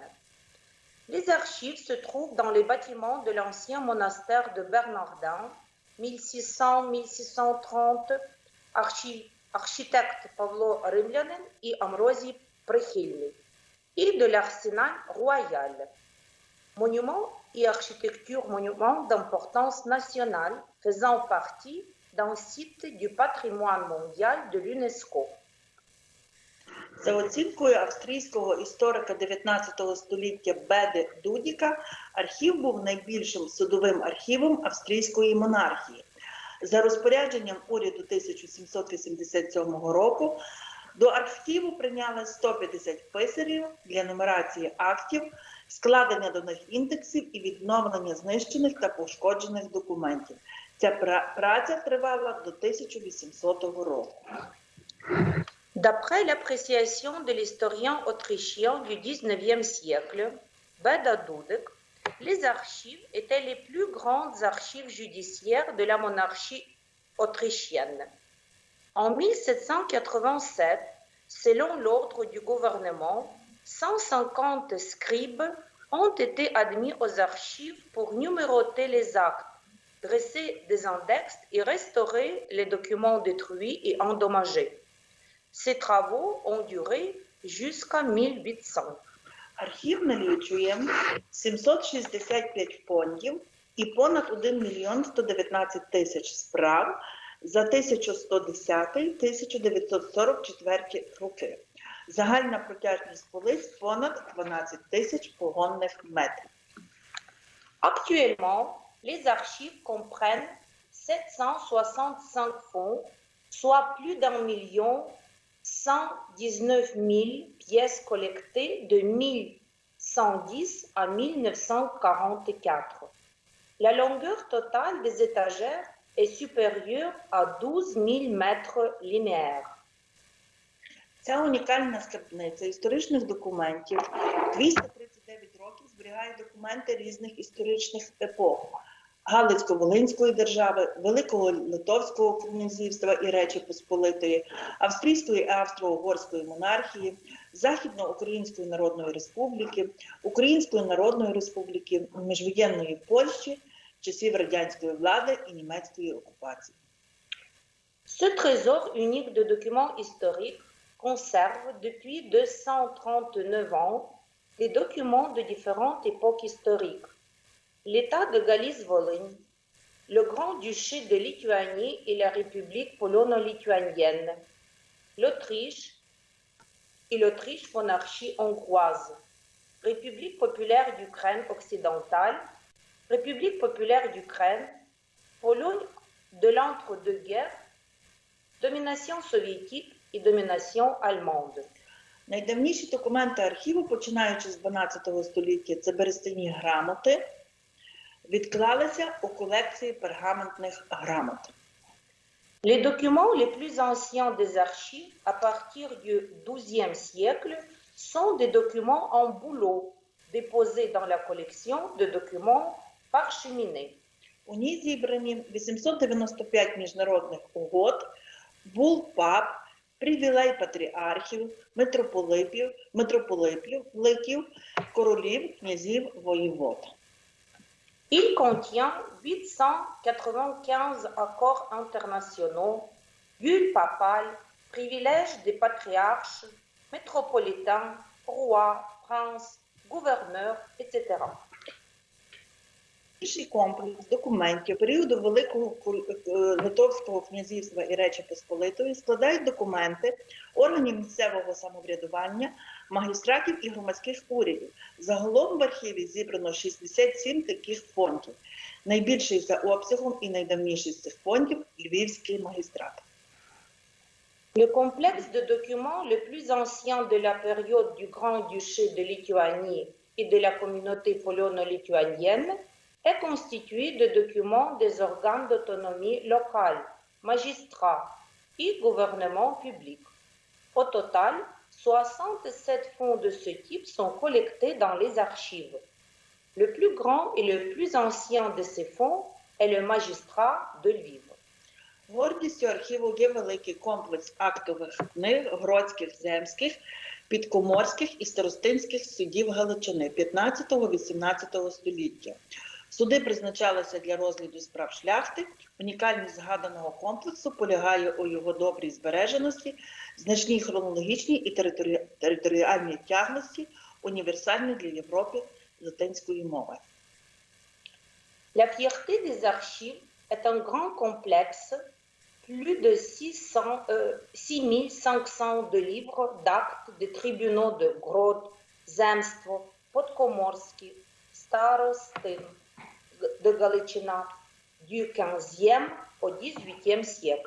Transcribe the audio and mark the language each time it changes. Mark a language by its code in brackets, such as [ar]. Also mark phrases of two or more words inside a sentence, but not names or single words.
[fr] Les archives se trouvent dans les bâtiments de l'ancien monastère de Bernardin, 1600-1630, architecte Pavlo Rimlyanin et Ambrosi Prikhilny, et de l'arsenal royal. Monuments et architecture monuments d'importance nationale faisant partie d'un site du patrimoine mondial de l'UNESCO. [uk] За оцінкою австрійського історика 19 століття Беди Дудіка, архів був найбільшим судовим архівом австрійської монархії. За розпорядженням уряду 1787 року до архіву прийняли 150 писарів для нумерації актів, складення до них індексів і відновлення знищених та пошкоджених документів. Ця праця тривала до 1800 року. [fr] D'après l'appréciation de l'historien autrichien du XIXe siècle, Beda Dudek, les archives étaient les plus grandes archives judiciaires de la monarchie autrichienne. En 1787, selon l'ordre du gouvernement, 150 scribes ont été admis aux archives pour numéroter les actes, dresser des index et restaurer les documents détruits et endommagés. Ces travaux ont duré jusqu'à 1800. [uk] Архів налічує 765 фондів і понад 1 мільйон 119 тисяч справ за 1110-1944 роки. Загальна протяжність полиць понад 12 тисяч погонних метрів. [fr] Actuellement, les archives comprennent 765 fonds, soit plus d'1 million 119 000 pièces collectées de 1110 à 1944. La longueur totale des étagères est supérieure à 12 000 mètres linéaires. [uk] Ця унікальна скарбниця історичних документів 239 років зберігає документи різних історичних епох. Галицько-Волинської держави, Великого Литовського князівства і Речі Посполитої, Австрійської і Австро-Угорської монархії, Західноукраїнської Народної Республіки, Української Народної Республіки, міжвоєнної Польщі, часів радянської влади і німецької окупації. [fr] Ce trésor unique de documents historiques conserve depuis 239 ans des documents de différentes époques historiques. L'État de Galice-Volhynie, le Grand-Duché de Lituanie et la République polono-lituanienne, l'Autriche et l'Autriche monarchie hongroise, République populaire d'Ukraine occidentale, République populaire d'Ukraine, Pologne de l'entre-deux-guerres, domination soviétique et domination allemande. [uk] Найдавніші документи архіву, починаючи з 12 століття, це берестяні грамоти, відклалися у колекції пергаментних грамот. [fr] Les documents les plus anciens des archives à partir du XIIe siècle sont des documents en bouleau déposés dans la collection de documents parcheminés. [uk] У ній зібрані 895 міжнародних угод, бул пап, привілей патріархів, митрополитів, королів, князів, воєвод. [fr] Il contient 895 accords internationaux, bulles papales, privilèges des patriarches, métropolitains, rois, princes, gouverneurs, etc. [uk] Більший комплекс документів періоду Великого Литовського князівства і Речі Посполитої складають документи органів місцевого самоврядування, магістратів і громадських урядів. Загалом в архіві зібрано 67 таких фондів. Найбільший за обсягом і найдавніший з цих фондів – Львівський магістрат. [fr] Le complexe de documents le plus ancien de la période du Grand-Duché de Lituanie et de la communauté polono-lituanienne est constitué de documents des organes d'autonomie locale, magistrats et gouvernement public. Au total, 67 fonds de ce type sont collectés dans les archives. Le plus grand et le plus ancien de ces fonds est le magistrat de Lviv. [uk] Гордістю архіву є великий комплекс актових книг Гродських, Земських, Підкоморських і Старостинських судів Галичини 15-18 століття. Суди призначалися для розгляду справ шляхти. Унікальність згаданого комплексу полягає у його добрій збереженості, значній хронологічній і територіальній тяглості, універсальній для Європи латинської мови. [fr] La fierté des archives est un grand complexe, plus de 6500 de livres d'actes des tribunaux de Grod, Zemstvo, Podkomorsky, Starostin de Галичина, du XVe au XVIIIe siècle.